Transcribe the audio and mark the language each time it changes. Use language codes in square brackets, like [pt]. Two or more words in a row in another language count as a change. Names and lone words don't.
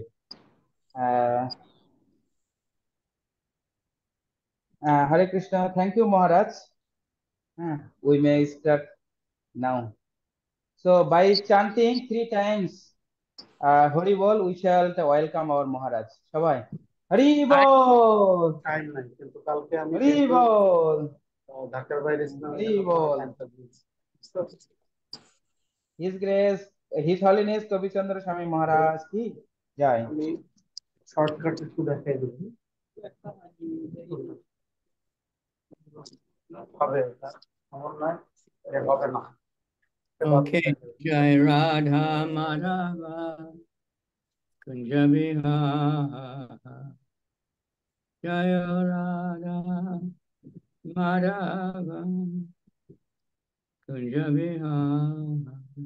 [en] Uh, Hare Krishna, thank you, Maharaj. We may start now. So, by chanting 3 times Hari Bol, we shall welcome our Maharaj. [bn] সবাই। হরি বোল! টাইম নাই, কিন্তু কালকে আমি হরি বোল! ঢাকার বাইরে ছিলাম, এই Hari জন্য তোমার Bol! টাইমটা দিয়েছি। [en] His Grace, His Holiness Kabichandra Swami [hi] महाराज की जय. [bn] আমি শর্টকাট একটু দেখাই দিই। হবে এটা, এমন নয় এটা হবে না। [sa] Okay, जय राधा माधव कुञ्ज विहार जय राधा माधव कुञ्ज विहार